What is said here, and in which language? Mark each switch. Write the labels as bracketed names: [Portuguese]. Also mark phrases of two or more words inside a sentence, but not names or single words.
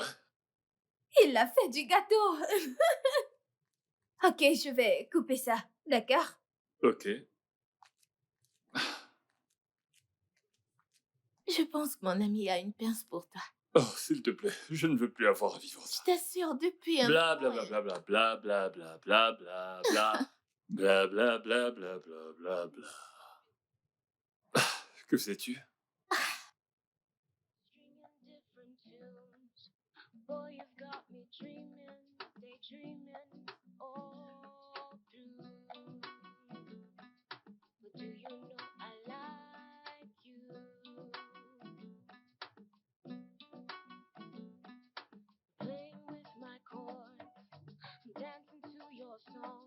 [French] Il a fait du gâteau. Ok, je vais couper ça, d'accord? ok. Je pense que mon ami a une pince pour toi. Oh, s'il te plaît, je ne veux plus avoir à vivre Je ça. t'assure, depuis un Bla bla moment, bla bla bla bla bla bla bla bla bla bla bla bla bla bla bla bla. Que sais-tu? [English] Stringing different tunes. Boy, you've got me dreaming, daydreaming all through. But do you know I like you? Playing with my chords, dancing to your song.